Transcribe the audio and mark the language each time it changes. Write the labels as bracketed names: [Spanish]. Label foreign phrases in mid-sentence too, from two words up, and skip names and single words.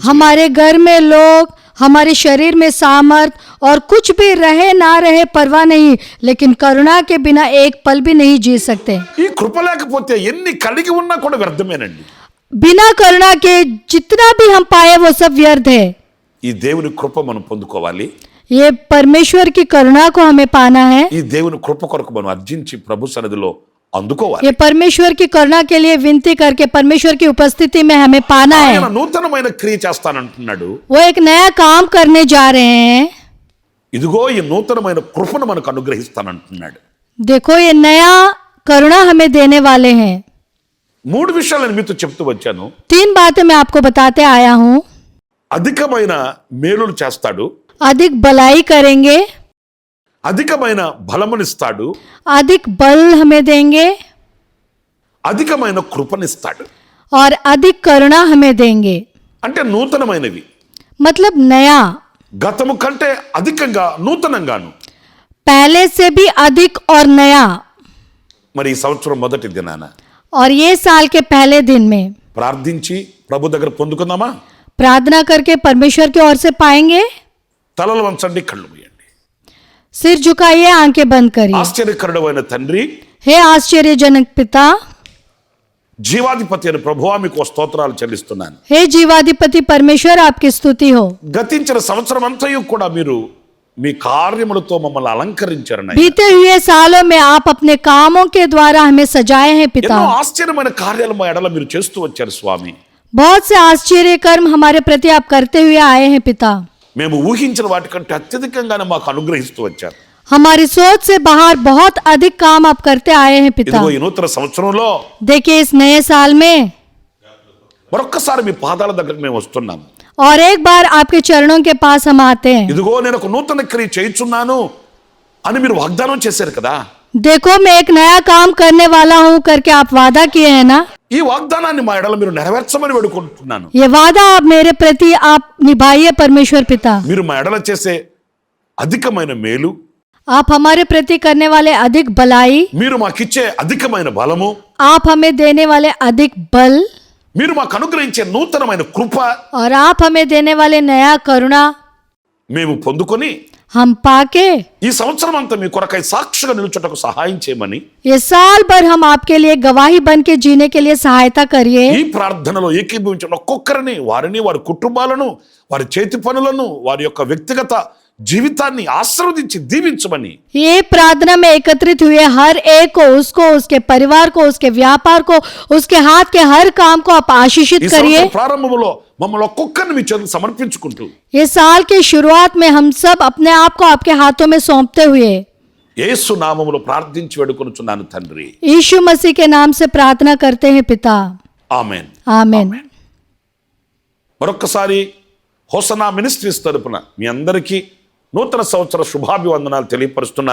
[Hindi] हमारे घर में लोग, हमारे शरीर में सामर्थ और कुछ भी रहे ना रहे परवाह नहीं, लेकिन करुणा के बिना एक पल भी नहीं जी सकते। [Telugu] ఈ కృప లేకపోతే ఎన్ని కలిగి ఉన్నా కూడా వ్యర్థమేనండి. [Hindi] बिना करुणा के जितना भी हम पाए वो सब व्यर्थ है। [Telugu] ఈ దేవుని కృప మనం పొందుకోవాలి. [Hindi] ये परमेश्वर की करुणा को हमें पाना है, [Telugu] ఈ దేవుని కృప కొరకు మనం అర్జించి ప్రభు సన్నిధిలో అందుకోవాలి. [Hindi] ये परमेश्वर की करुणा के लिए विनती करके परमेश्वर की उपस्थिति में हमें पाना [Telugu] ఆయన [Hindi] है। [Telugu] నూతనమైన క్రియ చేస్తానంటున్నాడు. [Hindi] वो एक नया काम करने जा रहे हैं। [Telugu] ఇదిగో ఈ నూతనమైన కృపను మనకు అనుగ్రహిస్తానంటున్నాడు. [Hindi] देखो ये नया करुणा हमें देने वाले हैं। [Telugu] 3 విషయాలు నేను మీతో చెప్తూ వచ్చాను. [Hindi] 3 बातें मैं आपको बताते आया हूँ। [Telugu] అధికమైన మేలులు చేస్తాడు, [Hindi] अधिक भलाई करेंगे, [Telugu] అధికమైన బలమునిస్తాడు, [Hindi] अधिक बल हमें देंगे [Telugu] అధికమైన కృపనిస్తాడు. [Hindi] और अधिक करुणा हमें देंगे। [Telugu] అంటే నూతనమైనవి, [Hindi] मतलब नया, [Telugu] గతము కంటే అధికంగా నూతనంగాను. [Hindi] पहले से भी अधिक और नया। [Telugu] మరి ఈ సంవత్సరం మొదటి దినాన [Hindi] और ये साल के पहले दिन में [Telugu] ప్రార్థించి ప్రభు దగ్గర పొందుకుందామా? [Hindi] प्रार्थना करके परमेश्वर की ओर से पाएंगे। [Telugu] తలలు వంచండి, కళ్ళు మూయండి. [Hindi] सिर झुकाइए, आंखें बंद करिए। [Telugu] ఆశ్చర్యకరుడైన తండ్రి, [Hindi] हे आश्चर्यजनक पिता, [Telugu] జీవాధిపతి అయిన ప్రభువా, మీకు స్తోత్రాలు చెల్లిస్తున్నాను. [Hindi] हे जीवाधिपति परमेश्वर, आपकी स्तुति हो। [Telugu] గతించిన సంవత్సరం అంతయు కూడా మీరు మీ కార్యములతో మమ్మల్ని అలంకరించారని, [Hindi] बीते हुए सालों में आप अपने कामों के द्वारा हमें सजाए हैं पिता। [Telugu] ఎన్నో ఆశ్చర్యమైన కార్యాలు మా ఎడల మీరు చేస్తూ వచ్చారు స్వామి. [Hindi] बहुत से आश्चर्य कर्म हमारे प्रति आप करते हुए आए हैं पिता। [Telugu] మేము ఊహించిన వాటికంటే అత్యధికంగానే మాకు అనుగ్రహిస్తూ వచ్చారు. [Hindi] हमारी सोच से बाहर बहुत अधिक काम आप करते आए हैं पिता। [Telugu] ఇదిగో ఈ నూతన సంవత్సరంలో [Hindi] देखिए इस नए साल में [Telugu] మరొక్కసారి మీ పాదాల దగ్గరకు మేము వస్తున్నాము. [Hindi] और एक बार आपके चरणों के पास हम आते हैं। [Telugu] ఇదిగో నేను ఒక నూతన క్రియ చేయుచున్నాను అని మీరు వాగ్దానం చేశారు కదా. [Hindi] देखो मैं एक नया काम करने वाला हूँ करके आप वादा किए हैं ना, [Telugu] ఈ వాగ్దానాన్ని మా ఎడల మీరు నెరవేర్చమని వేడుకుంటున్నాను. [Hindi] ये वादा आप मेरे प्रति आप निभाइए परमेश्वर पिता। [Telugu] మీరు మా ఎడల చేసే అధికమైన మేలు, [Hindi] आप हमारे प्रति करने वाले अधिक भलाई, [Telugu] మీరు మాకిచ్చే అధికమైన బలము, [Hindi] आप हमें देने वाले अधिक बल, [Telugu] మీరు మాకు అనుగ్రహించే నూతనమైన కృప [Hindi] और आप हमें देने वाले नया करुणा [Telugu] మేము పొందుకొని [Hindi] हम पाके [Telugu] ఈ సంవత్సరం అంతా మీ కొరకై సాక్షిగా నిలుచుటకు సహాయం చేయమని [Hindi] ये साल भर हम आपके लिए गवाही बन के जीने के लिए सहायता करिए। [Telugu] ఈ ప్రార్థనలో ఏకీభవించిన ఒక్కొక్కరిని, వారిని, వారి కుటుంబాలను, వారి చేతి పనులను, వారి యొక్క వ్యక్తిగత జీవితాన్ని ఆశీర్వదించి దీవించమని, [Hindi] ये प्रार्थना में एकत्रित हुए हर एक को, उसको, उसके परिवार को, उसके व्यापार को, उसके हाथ के हर काम को आप आशीषित [Telugu] ఈ [Hindi] करिए। [Telugu] సంవత్సర ప్రారంభంలో మమ్మల్ని ఒక్కొక్కరిని మీ చేతులకు సమర్పించుకుంటూ [Hindi] ये साल की शुरुआत में हम सब अपने आप को आपके हाथों में सौंपते हुए [Telugu] యేసు నామములో ప్రార్థించి వేడుకొనుచున్నాను తండ్రి. [Hindi] यीशु मसीह के नाम से प्रार्थना करते हैं पिता, [Telugu] ఆమేన్. [Hindi] आमीन। [Telugu] మరొక్కసారి హోసనా మినిస్ట్రీస్ తరపున మీ అందరికీ నూతన సంవత్సర శుభాభివందనాలు తెలియపరుస్తున్నాను.